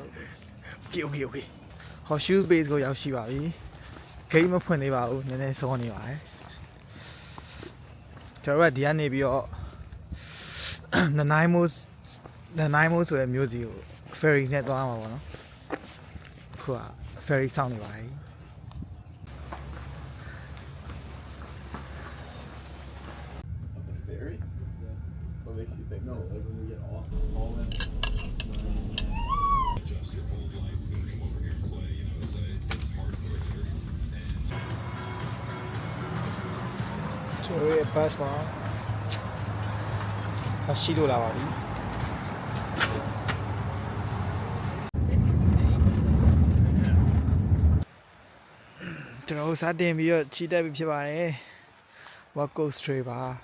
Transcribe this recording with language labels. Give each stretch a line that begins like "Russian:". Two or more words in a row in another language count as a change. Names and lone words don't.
Burmese: Okay horseshoe base ကိုရောက်ရှိပါပြီ gate မဖွင့်သေးပါဘူးနည်းနည်းစောနေပါတယ်ကျွန်တော်ကဒီကနေပြီးတော့နနိုင်မိုးဆိုတဲ့မြို့စီကို ferry နဲ့သွားမှာပေါ့နော်ခုက ferry စောင့်နေပါတယ်
English: What makes you think no? Like when we get off, all in. Adjust your whole life when you come over here and play. You know, it's hardcore here.
Burmese: ကျွန်တော်ရဲ့ bus မှာရှိလို့လာပါပြီကျွန်တော်စတင်ပြီးတော့ချီတက်ပြီးဖြစ်ပါတယ် West Coast Trail ပါ